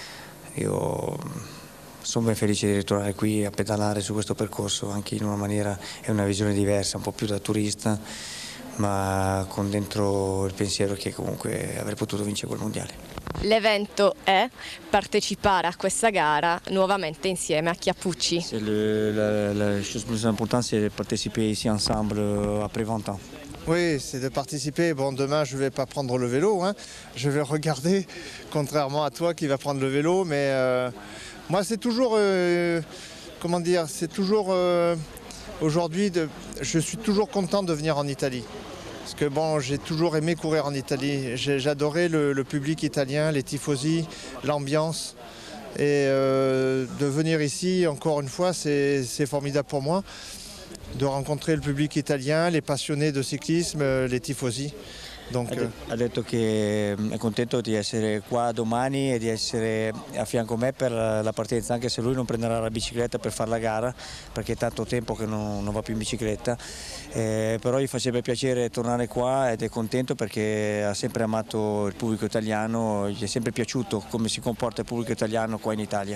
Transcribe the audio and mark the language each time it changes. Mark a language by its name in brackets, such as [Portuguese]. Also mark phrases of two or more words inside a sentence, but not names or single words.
[Italian] Io sono ben felice di ritornare qui a pedalare su questo percorso, anche in una maniera e una visione diversa, un po' più da turista, ma con dentro il pensiero che comunque avrei potuto vincere quel mondiale. L'evento è partecipare a questa gara nuovamente insieme a Chiappucci. [French] La chose plus importante, c'est de participer ici ensemble après 20 ans. Oui, c'est de participer. Bon, demain, je ne vais pas prendre le vélo, hein. Je vais regarder, contrairement à toi qui va prendre le vélo. Mais moi, c'est toujours, comment dire, c'est toujours, aujourd'hui, je suis toujours content de venir en Italie. Parce que bon, j'ai toujours aimé courir en Italie. J'adorais le public italien, les tifosi, l'ambiance. Et de venir ici, encore une fois, c'est formidable pour moi. [Italian] De rencontrare il pubblico italiano, [French] les passionnés de cyclisme, les tifosi. [Italian] Ha detto che è contento di essere qua domani e di essere a fianco a me per la partenza, anche se lui non prenderà la bicicletta per fare la gara, perché è tanto tempo che non va più in bicicletta, però gli farebbe piacere tornare qua ed è contento perché ha sempre amato il pubblico italiano, gli è sempre piaciuto come si comporta il pubblico italiano qua in Italia.